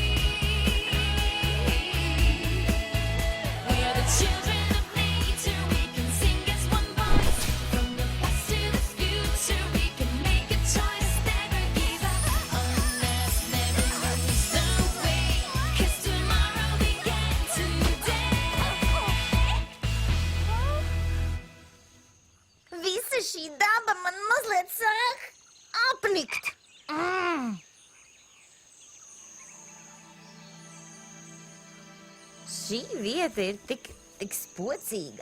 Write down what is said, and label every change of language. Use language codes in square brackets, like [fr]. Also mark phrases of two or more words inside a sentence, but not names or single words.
[en] We are the children of nature. We can sing as one voice. From the past to the future, we can make a choice. Never give up on us. Never lose the way. 'Cause tomorrow began today. [lv] Visa šī daba man mazliet sāk apnikt. Šī vieta ir tik spocīga.